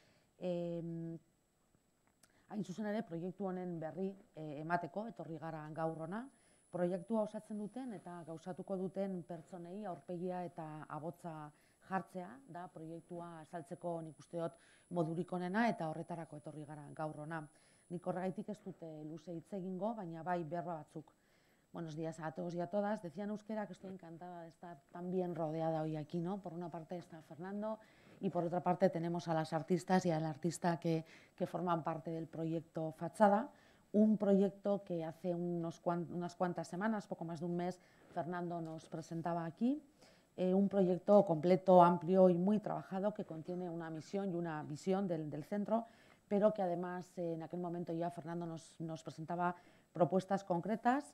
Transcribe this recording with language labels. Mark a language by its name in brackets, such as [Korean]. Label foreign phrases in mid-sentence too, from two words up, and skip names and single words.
[Basque] Hain zuzen ere, proiektu honen berri emateko, etorri gara gaur hona, proiektua osatzen duten eta gauzatuko duten pertsonei aurpegia eta ahotsa jartzea, da proiektua azaltzeko nik uste dut modurik onena eta horretarako etorri gara gaur hona. Nik horregaitik ez dute luze hitz egingo, baina bai berba batzuk. [Spanish] Buenos días a todos y a todas. Decía en euskera que estoy encantada de estar tan bien rodeada hoy aquí, ¿no? Por una parte está Fernando y por otra parte tenemos a las artistas y al artista que forman parte del proyecto Fachada, un proyecto que hace unas cuantas semanas, poco más de un mes, Fernando nos presentaba aquí, un proyecto completo, amplio y muy trabajado que contiene una misión y una visión del centro, pero que además en aquel momento ya Fernando nos presentaba propuestas concretas.